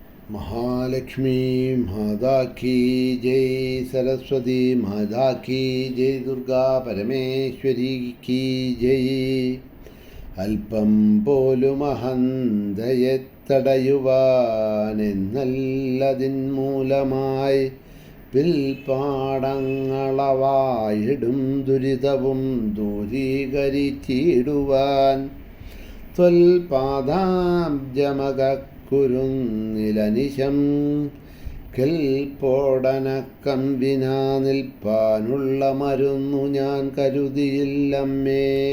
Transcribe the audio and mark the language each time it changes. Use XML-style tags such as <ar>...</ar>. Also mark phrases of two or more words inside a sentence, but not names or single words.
<hi>महालक्ष्मी माता की जय, सरस्वती माता की जय, दुर्गा परमेश्वरी की जय.</hi> <ml>അല്പം പോലുമഹന്തയെ തടയുവാനെന്നല്ലതിൻ മൂലമായി പിൽപ്പാടങ്ങളവായിടും ദുരിതവും ദൂരീകരിച്ചിടുവാൻ ത്വൽപാദാബ്ജമകുരുന്നിലനിശം കെൽപ്പോടനക്കം വിനാ നിൽപ്പാനുള്ള മരുന്നു ഞാൻ കരുതിയില്ലമ്മേ.</ml>